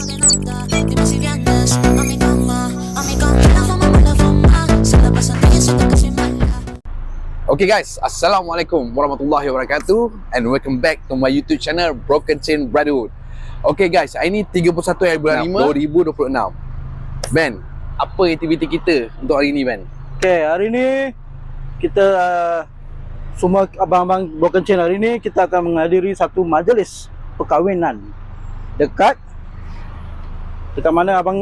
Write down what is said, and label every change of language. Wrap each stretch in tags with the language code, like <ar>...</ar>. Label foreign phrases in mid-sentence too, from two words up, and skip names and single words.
<es>nada. Dime si vienes a mi cama, la fama, se la pasan cayendo casi mala.</es> <en>Okay guys,</en> <ar>السلام عليكم ورحمة الله وبركاته</ar> <en>and welcome back to my YouTube channel Broken Chain Brotherhood. Okay guys,</en> <ms>hari ni 31 hari bulan 5 2026. Ben, apa aktiviti kita untuk hari ni Ben? Okay, hari ni kita semua abang-abang Broken Chain hari ni kita akan menghadiri satu majlis perkahwinan dekat mana abang?</ms>